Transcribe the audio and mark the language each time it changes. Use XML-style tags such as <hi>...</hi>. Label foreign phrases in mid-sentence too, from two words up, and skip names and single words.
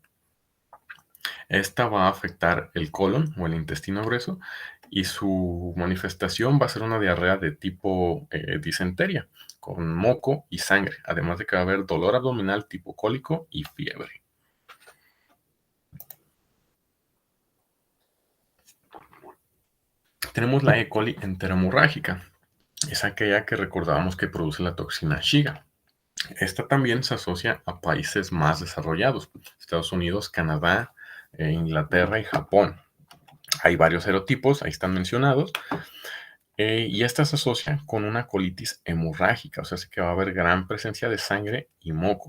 <es>Esta va a afectar el colon o el intestino grueso y su manifestación va a ser una diarrea de tipo disenteria, con moco y sangre, además de que va a haber dolor abdominal tipo cólico y fiebre. Tenemos la E. coli enteromorrágica. Es aquella que recordábamos que produce la toxina Shiga. Esta también se asocia a países más desarrollados, Estados Unidos, Canadá, Inglaterra y Japón. Hay varios serotipos, ahí están mencionados, y esta se asocia con una colitis hemorrágica, o sea, sí que va a haber gran presencia de sangre y moco.</es>